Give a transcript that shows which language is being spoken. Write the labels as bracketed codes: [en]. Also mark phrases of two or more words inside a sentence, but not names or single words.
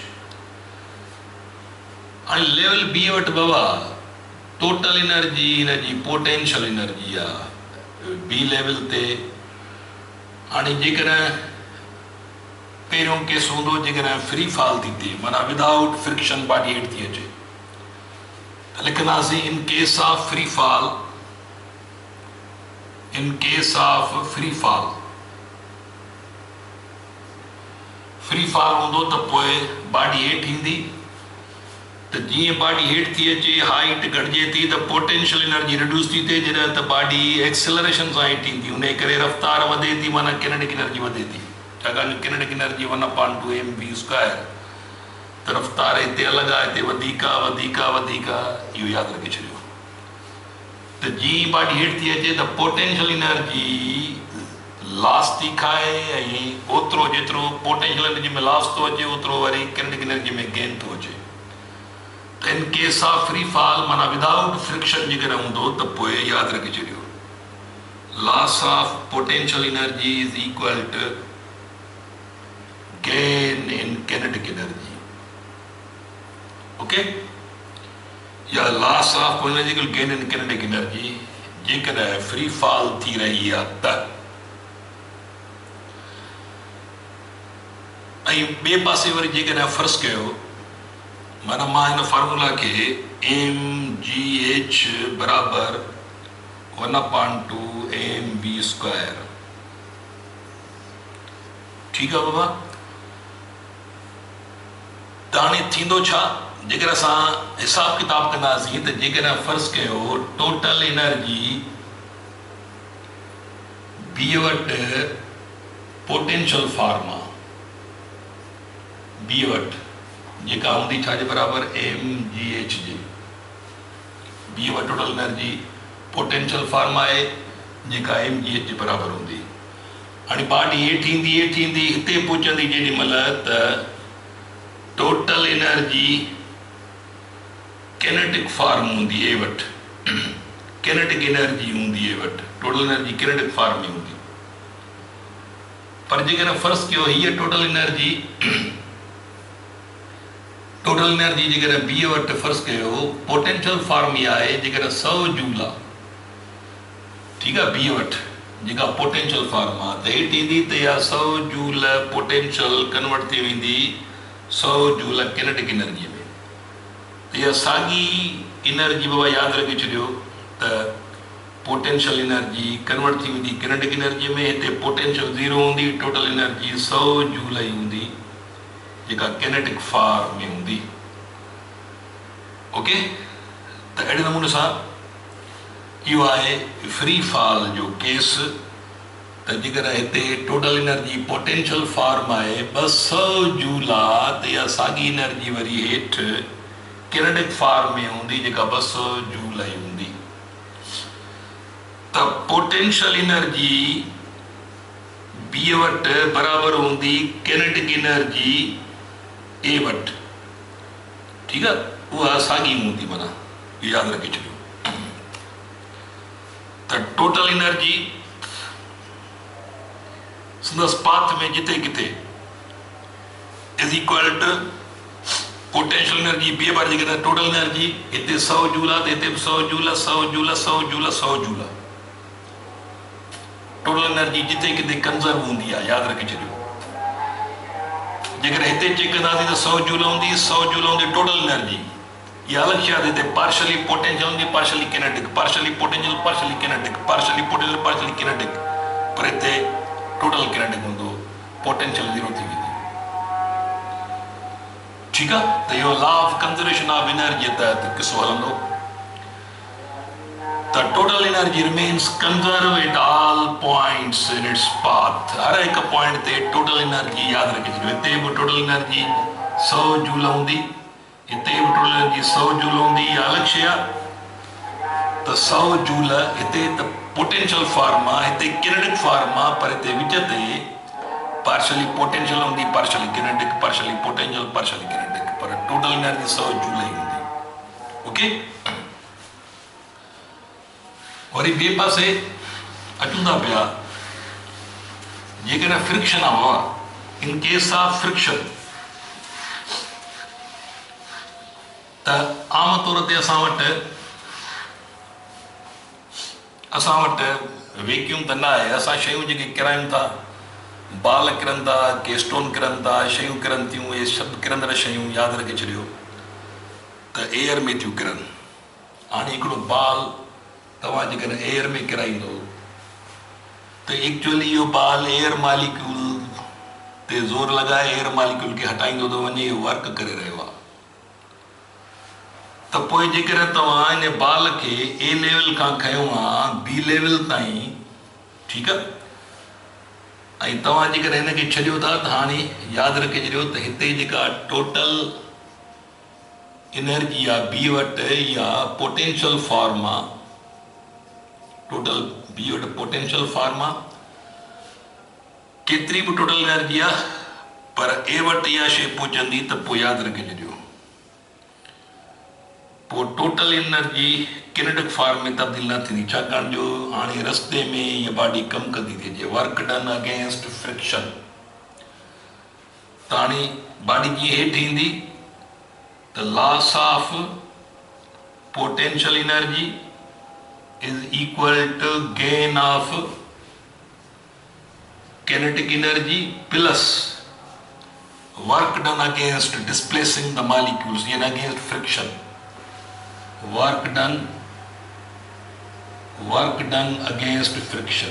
[sd] हाणे लेवल बी वटि बाबा [en] total energy [sd] हिनजी [en] potential energy [sd] आहे बी लेवल ते। हाणे जेकॾहिं पहिरियों केस हूंदो जेकॾहिं फ्री फॉल थी थिए माना [en] without friction body [sd] हेठि थी अचे त लिखंदासीं [en] in case of free fall, in case of free fall [sd] हूंदो त पोइ बॉडी हेठि ईंदी त जीअं बॉडी हेठि थी अचे हाइट घटिजे थी त [en] potential energy reduce [sd] थी थिए जॾहिं त [en] body acceleration [sd] सां हेठि ईंदी उन करे रफ़्तार वधे थी माना [en] kinetic energy [sd] वधे थी छाकाणि [en] kinetic energy [sd] 1/2mv² त रफ़्तार हिते अलॻि आहे हिते वधीक आहे इहो यादि रखे छॾियो त जीअं बॉडी हेठि थी अचे त [en] potential energy loss [sd] थी खाए ऐं ओतिरो जेतिरो [en] potential energy [sd] में लॉस थो अचे ओतिरो वरी [en] kinetic energy [sd] में गेन थो अचे। [en] in case of free fall [sd] माना [en] without friction [sd] जेकॾहिं हूंदो त पोइ यादि रखे छॾियो [en] loss of potential energy is equal to gain in kinetic energy. [sd] ओके या [en] loss of energy gain in kinetic energy [sd] जेकॾहिं [en] free fall [sd] थी रही आहे त। ऐं ॿिए पासे वरी जेकॾहिं फ़र्ज़ु कयो माना मां हिन फार्मूला खे mgh बराबर 1/2mv², ठीकु आहे बाबा। त हाणे थींदो छा जेकर असां हिसाब किताब कंदासीं त जेकॾहिं फ़र्ज़ु कयो [en] total energy [sd] बी वटि [en] potential form [sd] आहे बी वटि जेका हूंदी छाजे बराबर mgh जे बी वटि [en] total energy potential form [sd] आहे जेका mgh जे बराबर हूंदी। हाणे बॉडी हेठि ईंदी हिते पहुचंदी जेॾी महिल त [en] total energy kinetic form [sd] हूंदी ए वटि [en] kinetic energy [sd] हूंदी ए वटि [en] total energy kinetic form [sd] में हूंदी। पर जेकॾहिं फ़र्ज़ु कयो हीअ [en] total energy [sd] जेकॾहिं बी वटि फ़र्ज़ु कयो [en] potential form [sd] इहा आहे जेकॾहिं 100 जूल आहे, ठीकु आहे। बी वटि जेका [en] potential form [sd] आहे त हेठि ईंदी त इहा 100 जूल [en] potential convert [sd] थी वेंदी 100 जूल [en] kinetic energy [sd] में। त इहा साॻी एनर्जी बाबा यादि रखे छॾियो त [en] potential energy convert [sd] थी वेंदी [en] kinetic energy [sd] में। हिते पोटेंशियल 0 हूंदी [en] total energy [sd] 100 जूल ई हूंदी जेका [en] kinetic form [sd] में हूंदी। ओके त अहिड़े नमूने सां इहो आहे [en] free fall [sd] जो केस त जेकॾहिं हिते [en] total energy potential form [sd] आहे 200 जूल आहे त इहा साॻी एनर्जी वरी हेठि [en] kinetic form [sd] में हूंदी जेका 200 जूल ई हूंदी। त [en] potential energy [sd] बी वटि बराबरि हूंदी [en] kinetic energy [sd] ए वटि, ठीकु आहे। उहा साॻी हूंदी माना इहो यादि रखे छॾियो त [en] total energy [sd] संदसि पाथ में जिते किथे [en] is equal to potential energy [sd] बी बार जेकॾहिं [en] total energy [sd] हिते 100 जूल आहे त हिते 100 जूल [en] total energy [sd] जिते किथे कंज़र्व हूंदी आहे यादि रखे छॾियो। जेकॾहिं हिते चेक कंदासीं त 100 जूल हूंदी [en] total energy [sd] या अलग शइ हिते [en] partially potential [sd] हूंदी, [en] partially kinetic, partially potential, partially kinetic, partially potential, partially kinetic, [sd] पर हिते [en] total kinetic हूंदो, potential zero [sd] थी वेंदी। ठीकु आहे, त इहो [en] law of conservation of energy [sd] जे तहत किसो हलंदो। [en] The total energy remains conserved at all points in its path. [sd] हर एक पॉइंट ते [en] total energy [sd] याद रखी छो। हिते भी [en] total energy [sd] 100 जूल होंदी, हिते भी [en] total energy [sd] 100 जूल होंदी, या अलग शइ आहे त 100 जूल हिते त [en] potential form [sd] आहे, हिते [en] kinetic form [sd] आहे, पर हिते विच ते [en] partially potential [sd] होंदी, [en] partially kinetic, partially potential, partially kinetic, [sd] पर [en] total energy [sd] 100 जूल ही होंदी। ओके, वरी ॿिए पासे अचूं था पिया, जेकॾहिं फ्रिक्शन आहे हवा, [en] in case of friction [sd] त आम तौर ते असां वटि वैक्यूम त न आहे, असां शयूं जेके किरायूं था, बाल किरनि था, के स्टोन किरनि था, शयूं किरनि थियूं, इहे सभु किरंदड़ शयूं यादि रखे छॾियो त एयर में थियूं किरनि। हाणे हिकिड़ो बाल तव्हां जेकॾहिं एयर में किराईंदो त एक्चुअली इहो बाल [en] air molecule [sd] ते ज़ोर लॻाए [en] air molecule [sd] खे हटाईंदो थो वञे, इहो वर्क करे रहियो आहे। त पोइ जेकॾहिं तव्हां इन बाल खे ए लेवल खां खयो आहे बी लेवल ताईं, ठीकु आहे, ऐं तव्हां जेकॾहिं हिनखे छॾियो था त हाणे यादि रखे छॾियो त हिते जेका टोटल एनर्जी आहे बी वटि, या [en] potential form [sd] आहे, टोटल बी वटि [en] potential form [sd] आहे, केतिरी बि [en] total energy [sd] आहे, पर ए वटि इहा शइ पहुचंदी त पोइ यादि रखे छॾियो, पोइ [en] total energy kinetic form [sd] में तब्दील न थींदी, छाकाणि जो हाणे रस्ते में इहा बॉडी कमु कंदी थी अचे, [en] work done against friction. [sd] त हाणे बॉडी जीअं हेठि ईंदी त [en] loss of potential energy is equal to gain of kinetic energy plus work done against displacing the molecules and against friction. Work done against friction.